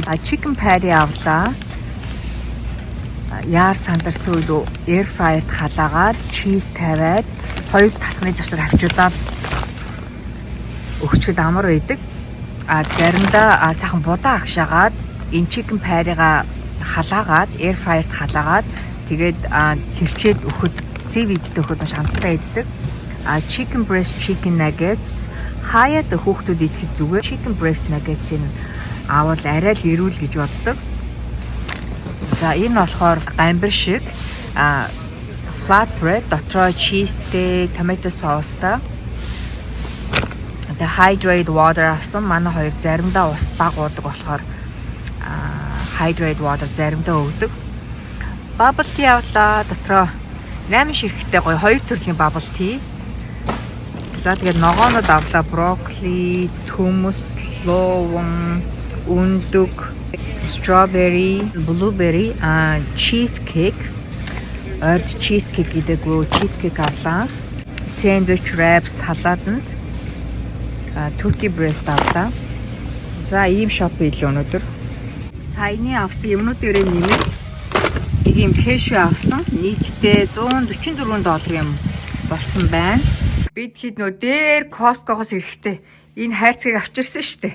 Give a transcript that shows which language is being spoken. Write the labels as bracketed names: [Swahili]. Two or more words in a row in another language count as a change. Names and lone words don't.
[English] Chicken patty [Mongolian] авлаа. Яар сандарсан үед [English] air fryer- [Mongolian] т халаагаад cheese тавиад хоёр талхны завсар авчуулаад өгчөд амар байдаг. Заримдаа сайхан будаа агшаагаад энэ [English] chicken patty- [Mongolian] га халаагаад [English] air fryer- [Mongolian] т халаагаад тэгээд хэрчээд өгөхөд seaweed-тэй өгөхөд маш амттай ийддэг. [English] Chicken breast chicken nuggets [Mongolian] хаяад хүүхдүүд идэхэд зүгээр [English] chicken breast nuggets- [Mongolian] ийг авал арай л эрүүл гэж боддог. За энэ болохоор гамбар шиг flatbread дотроо cheeseтэй [English] tomato sauce- [Mongolian] тай [English] hydrated water [Mongolian] авсан. Манай хоёр заримдаа ус баг уудаг болохоор [English] hydrated water [Mongolian] заримдаа өгдөг. [English] Bubble tea [Mongolian] авлаа. Дотроо 8 ширхтээ гоё 2 төрлийн [English] bubble tea. [Mongolian] За тэгээд ногоонод авлаа. Брокколи, төмөс, ловон, өндөг, [English] strawberry, blueberry, cheesecake. [Mongolian] Орд cheesecake гэдэг cheesecake авлаа. [English] Sandwich wraps [Mongolian] халааданд [English] turkey breast [Mongolian] авлаа. За ийм шоп хийлээ өнөөдөр. Саяны авсан юмнуудаараа нэмээд нэг юм cashew авсан. Нийтдээ $144 юм болсон байна. Бид хэд нөө дээр Costco-гоос ирэхдээ энэ хайрцгийг авчирсан шүү дээ.